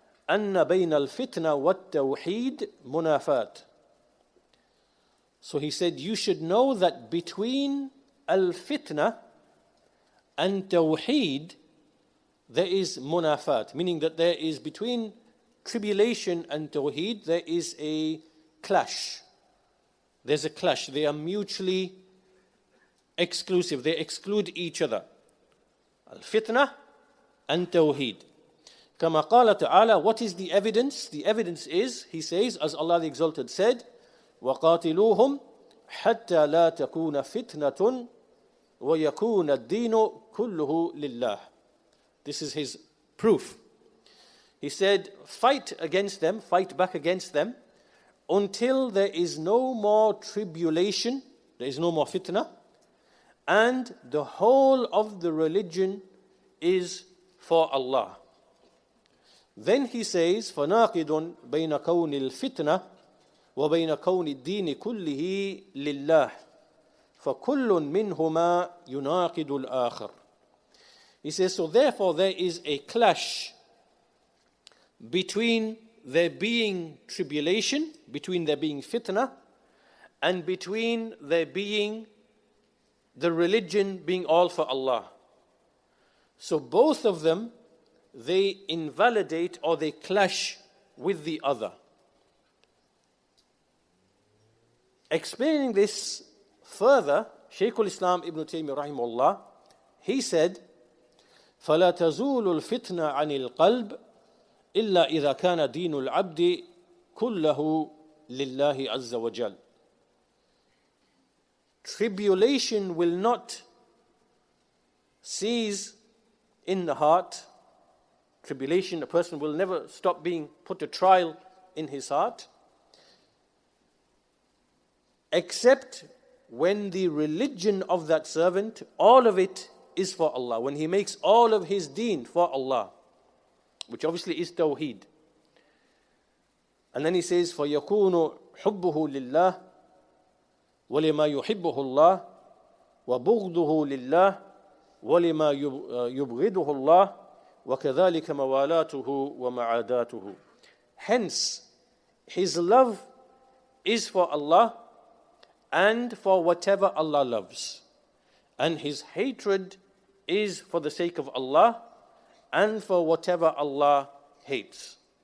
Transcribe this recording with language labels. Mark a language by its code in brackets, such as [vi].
[ar] أن بين الفتنة والتوحيد منافات. [en] So he said, you should know that between al-fitna and Tawheed, there is munafat, meaning that there is between tribulation and Tawheed, there is a clash. There's a clash. They are mutually exclusive. They exclude each other. Al-fitna and Tawheed. [ar] كما قال تعالى, [en] what is the evidence? The evidence is, he says, as Allah the Exalted said, [ar] وَقَاتِلُوهُمْ حَتَّى لَا تَكُونَ فِتْنَةٌ وَيَكُونَ الدِّينُ كُلُّهُ لِلَّهِ. [en] This is his proof. He said, fight against them, fight back against them, until there is no more tribulation, there is no more fitna, and the whole of the religion is for Allah. Then he says, [ar] فَنَاقِدٌ بَيْنَ كَوْنِ الْفِتْنَةِ وَبَيْنَ كَوْنِ الدِّينِ كُلِّهِ لِلَّهِ فَكُلٌّ مِّنْهُمَا يُنَاقِدُ الْآخَرِ. [en] He says, so therefore there is a clash between there being tribulation, between there being fitna, and between there being the religion being all for Allah. So both of them, they invalidate or they clash with the other. Explaining this further, Shaykh al-Islam Ibn Taymiyyah rahimahullah, he said, [ar] فَلَا تَزُولُ الْفِتْنَةَ عَنِ الْقَلْبِ إِلَّا إِذَا كَانَ دِينُ الْعَبْدِ كُلَّهُ لِلَّهِ عَزَّ وَجَلَّ. [en] Tribulation will not cease in the heart. Tribulation, a person will never stop being put to trial in his heart, except when the religion of that servant, all of it is for Allah. When he makes all of his deen for Allah, which obviously is Tawheed. And then he says, [ar] فَيَكُونُ حُبُّهُ لِلَّهِ وَلِمَا يُحِبُّهُ اللَّهِ وَبُغْضُهُ لِلَّهِ وَلِمَا يُبْغِضُهُ اللَّهِ وَكَذَلِكَ مَوَالَاتُهُ وَمَعَادَاتُهُ. [en] Hence, his love is for Allah and for whatever Allah loves. And his hatred is for the sake of Allah and for whatever Allah hates.